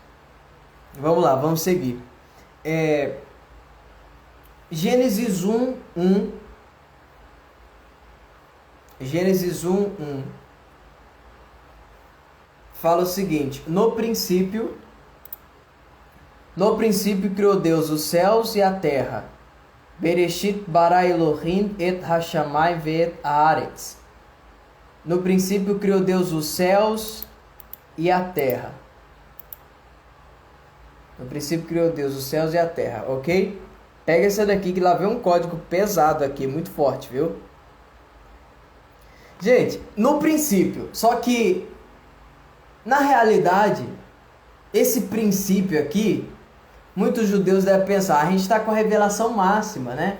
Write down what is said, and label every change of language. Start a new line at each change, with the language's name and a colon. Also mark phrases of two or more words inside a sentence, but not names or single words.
Portuguese: Vamos lá, vamos seguir. Gênesis 1:1. Gênesis 1:1 fala o seguinte: No princípio criou Deus os céus e a terra.
Hebrew: בראשית ברא אלהים את השמים ואת הארץ.
Portuguese: No princípio criou Deus os céus e a terra. No princípio criou Deus os céus e a terra, ok? Pega essa daqui que lá vem um código pesado aqui, muito forte, viu? Gente, no princípio, só que na realidade, esse princípio aqui, muitos judeus devem pensar, a gente está com a revelação máxima, né?